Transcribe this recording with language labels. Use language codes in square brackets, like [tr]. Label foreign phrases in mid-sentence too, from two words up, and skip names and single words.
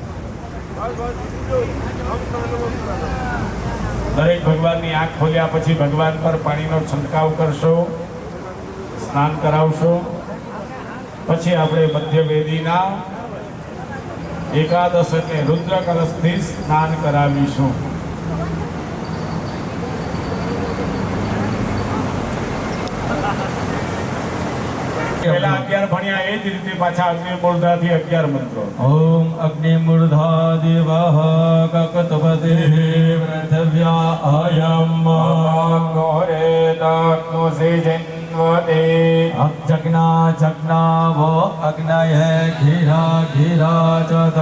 [gu] દરેક ભગવાનની આંખ ખોલ્યા પછી ભગવાન પર પાણીનો છંટકાવ કરશો સ્નાન કરાવશો પછી આપણે મધ્ય વેદીના એકાદશ એટલે રુદ્ર કલશથી સ્નાન કરાવીશું પહેલા 11 ભણ્યા એ જ રીતે પાછા અગ્નિમૂર્ધાથી 11 મંત્રો [sa] ॐ अग्निमूर्धादिवः ककतपतिः पृथिव्या अयम् घोरेदग्नुसिजिन्वते जग्नावो अग्नये घिरा घिरा च